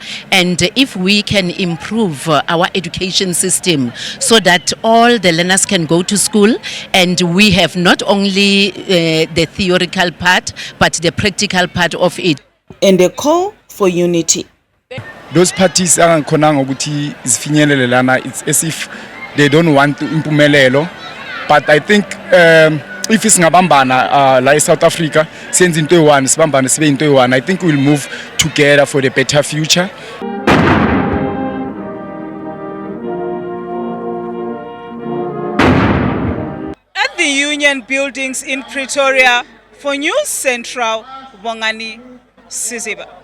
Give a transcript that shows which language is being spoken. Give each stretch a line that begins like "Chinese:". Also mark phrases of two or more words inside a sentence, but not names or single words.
English: And if we can improve our education system so that all the learners can go to school, and we have not only the theoretical part, but the practical part of it. And a call for unity. Those parties are
Zulu: khonanga ukuthi zifinyelelana,
English: it's as if they don't want to impumelelo, but I think if
Zulu: singabambana la South Africa senze into eyi-one, sibambane sibe into eyi-one,
English: I think we'll move together for the better future. At the Union buildings in Pretoria, for News Central, Bongani Siziba.